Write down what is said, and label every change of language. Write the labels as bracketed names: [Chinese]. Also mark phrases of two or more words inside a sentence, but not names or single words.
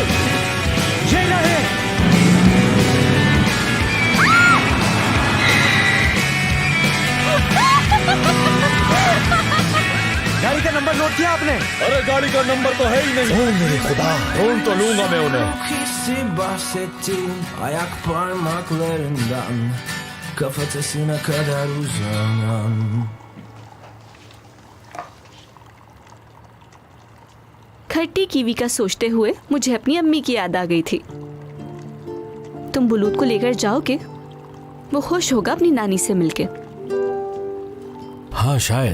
[Urdu] یہ رہے. گاڑی کا نمبر نوٹ کیا آپ نے? ارے گاڑی کا نمبر تو ہے ہی نہیں. او میرے خدا, ڈھونڈ تو لوں گا میں انہیں. [Turkish] Hissi bahsetti ayak parmaklarından, kafatasına kadar uzanan. [Urdu] کھٹی کیوی کا سوچتے ہوئے مجھے اپنی امی کی یاد آ گئی تھی. تم بلوت کو لے کر جاؤ گے? وہ خوش ہوگا اپنی نانی سے مل کے. ہاں شاید.